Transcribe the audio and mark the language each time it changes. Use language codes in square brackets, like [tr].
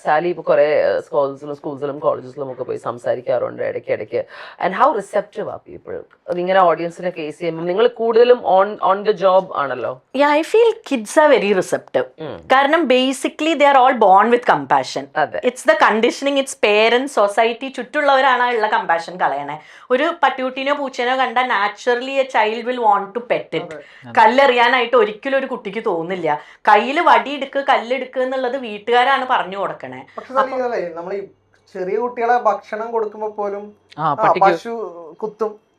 [ml] Sally kore schools colleges പോയി സംസാരിക്കാറുണ്ട് ഇടയ്ക്ക്. [en] And how receptive are people? [ml] ഇങ്ങനെ ഓഡിയൻസിനെ ഫേസ് ചെയ്യുമ്പോൾ നിങ്ങൾ കൂടുതലും on the job ആണല്ലോ. [en] Yeah, I feel kids are very receptive. കാരണം basically they are all born with compassion. It's the conditioning, it's parents, society, ചുറ്റുള്ളവരാണ് ഉള്ള compassion കളയണേ. ഒരു പട്ടിക്കുട്ടീനോ പൂച്ചേനോ കണ്ടാൽ naturally a child will want to pet it. [ml] കല്ലെറിയാനായിട്ട് ഒരിക്കലും ഒരു കുട്ടിക്ക് തോന്നില്ല. കയ്യിൽ വടിയെടുക്ക് കല്ലെടുക്കുക എന്നുള്ളത് വീട്ടുകാരാണ് പറഞ്ഞു കൊടുക്കണേ. നമ്മൾ ഈ ചെറിയ കുട്ടികളെ ഭക്ഷണം കൊടുക്കുമ്പോ പോലും പശു കുത്തും,